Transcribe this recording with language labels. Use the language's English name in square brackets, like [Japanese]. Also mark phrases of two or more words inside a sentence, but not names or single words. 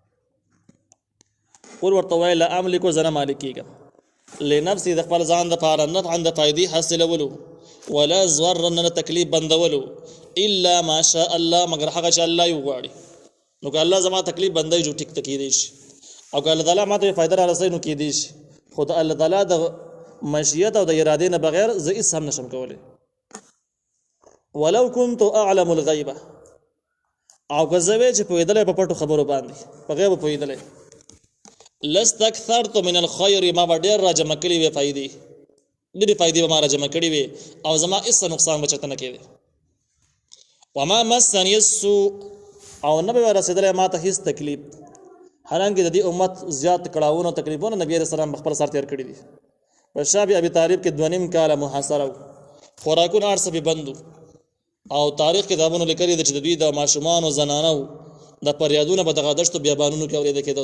[Pashto] قل ورته وایه [Arabic] لا املکو [Pashto] زه نه مالک کېږم لنفسي د خپل ځان دپاره نفعا د فایدې حاصلولو [Arabic] ولا ضرا [Pashto] نه تکلیف بندولو [Arabic] الا ما شاء الله [Pashto] مگر هغه چې الله یې وغواړي. نو که الله زما تکلیف بندوي جو ټیک ته کېدی شي او که الله تعالی ما ته فایده را رسوي نو کېدی شي خو د الله تعالی د مشیت او د ارادې نه بغیر زه هېڅ هم نشم کولی. [Arabic] ولو كنت اعلم الغیبه [Pashto] او که زه وې چې پوهېدلی په پټو خبرو باندې په غیبو پوهېدلی [Arabic] لاستکثرت من الخیر [Pashto] ما به ډېر را جمع کړي وې فایدې ډېرې فایدې به ما را جمع کړي وې او زما هېڅ نقصان به چېرته نه کېدی. [Arabic] وما مسني السوء [Pashto] او نه به رسېدلی ما ته هېڅ تکلیف حالانکې د دې امت زیات کړاوونه او تکلیفونه نبي [Arabic] علیه السلام [Pashto] په خپل سر تېر کړي دي. په شاه ابي طالب کې 2.5 کاله محاصره و خوراکونه هر څه پې بند او تاریخ کتابونو لیکلي ده چې د دوی د ماشومانو زنانو د فریادونه به دغه دشتو بیابانونو کې اورېده کېده.